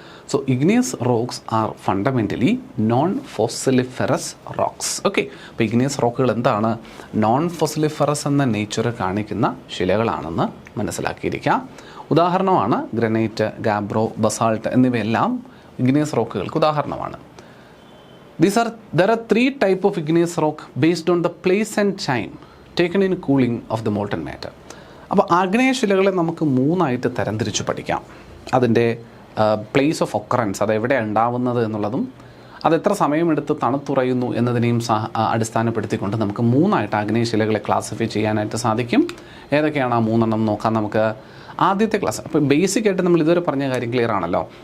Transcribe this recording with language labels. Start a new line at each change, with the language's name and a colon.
English: So igneous rocks are fundamentally non fossiliferous rocks.
Malayalam: Okay, അപ്പോൾ igneous റോക്കുകൾ എന്താണ്? Non ഫോസിലിഫെറസ് എന്ന nature കാണിക്കുന്ന ശിലകളാണെന്ന് മനസ്സിലാക്കിയിരിക്കുക. ഉദാഹരണമാണ് ഗ്രനൈറ്റ്, ഗാബ്രോ, ബസാൾട്ട് എന്നിവയെല്ലാം ഇഗ്നിയസ് റോക്കുകൾക്ക് ഉദാഹരണമാണ്.
English: There are 3 types of igneous rock based on the place and time taken in cooling of the molten matter.
Malayalam: അപ്പോൾ ആഗ്നേയശിലകളെ നമുക്ക് 3ആയിട്ട് തരംതിരിച്ച് പഠിക്കാം. അതിൻ്റെ പ്ലേസ് ഓഫ് ഒക്കറൻസ്, അത് എവിടെ ഉണ്ടാവുന്നത് എന്നുള്ളതും അത് എത്ര സമയമെടുത്ത് തണുത്തുറയുന്നു എന്നതിനെയും അടിസ്ഥാനപ്പെടുത്തിക്കൊണ്ട് നമുക്ക് 3ആയിട്ട് ആഗ്നേയശിലകളെ ക്ലാസിഫൈ ചെയ്യാനായിട്ട് സാധിക്കും. ഏതൊക്കെയാണ് ആ 3 നോക്കാം നമുക്ക്. ആദ്യത്തെ ക്ലാസ്, അപ്പോൾ ബേസിക് ആയിട്ട് നമ്മൾ ഇതുവരെ പറഞ്ഞ കാര്യം ക്ലിയർ ആണല്ലോ.